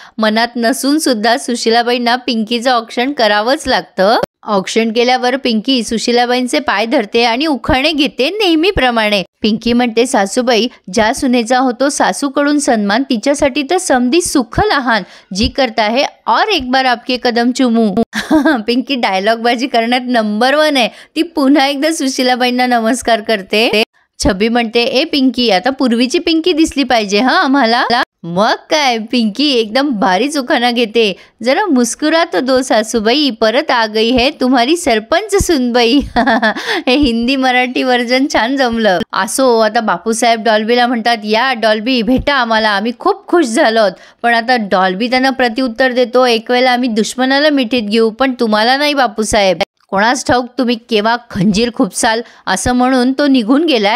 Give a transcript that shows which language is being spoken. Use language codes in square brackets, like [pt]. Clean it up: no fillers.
[mr] मनात नसून सुद्धा सुशीलाबाईंना पिंकीचं औक्षण करावंच लागतं. औक्षण केल्यावर पिंकी सुशीलाबाईंचे पाय धरते आणि उखाणे घेते नेहमीप्रमाणे. पिंकी म्हणते, सासूबाई, ज्या सुनेचा होतो सासूकडून सन्मान, तिच्यासाठी तर समधी सुख लहान. [hi] जी करता है और एक बार आपके कदम चुमू. [mr] पिंकी डायलॉग बाजी करण्यात नंबर 1 आहे. ती पुन्हा एकदा सुशीलाबाईंना नमस्कार करते. छबी म्हणते, ए पिंकी, आता पूर्वीची पिंकी दिसली पाहिजे हा आम्हाला. मग काय, पिंकी एकदम भारी उखाणा घेते. [hi] जरा मुस्कुरा तो दो सासूबाई, परत आ गई है तुम्हारी सरपंच सुनबाई. [mr] हे हिंदी मराठी वर्जन छान जमलं. असो, आता बापूसाहेब डॉल्बीला म्हणतात, या डॉल्बी भेटा आम्हाला, आम्ही खूप खुश झालोत. पण आता डॉल्बी त्यांना प्रत्युत्तर देतो, एक वेळेला आम्ही दुश्मनाला मिठीत घेऊ, पण तुम्हाला नाही बापूसाहेब. कोणास ठाऊक तुम्ही केव्हा खंजीर खुपसाल असं म्हणून तो निघून गेलाय.